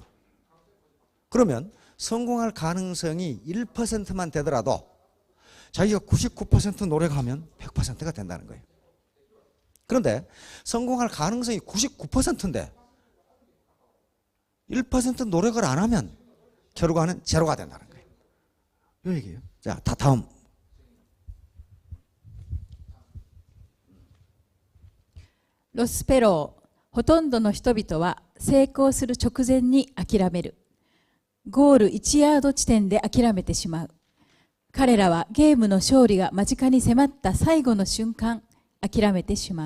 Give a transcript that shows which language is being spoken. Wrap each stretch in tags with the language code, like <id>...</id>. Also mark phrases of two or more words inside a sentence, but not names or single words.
<ko>그러면 성공할 가능성이 1%만 되더라도 자기가 99% 노력하면 100%가 된다는 거예요. 그런데 성공할 가능성이 99%인데 1% 노력을 안 하면 결과는 제로가 된다는 거예요. 이 얘기예요. 자, 다음.</ko> <ja>ロスペロー、ほとんどの人々は成功する直前に諦める。ゴール1ヤード地点で諦めてしまう。彼らはゲームの勝利が間近に迫った最後の瞬間、諦めてしまう。</ja>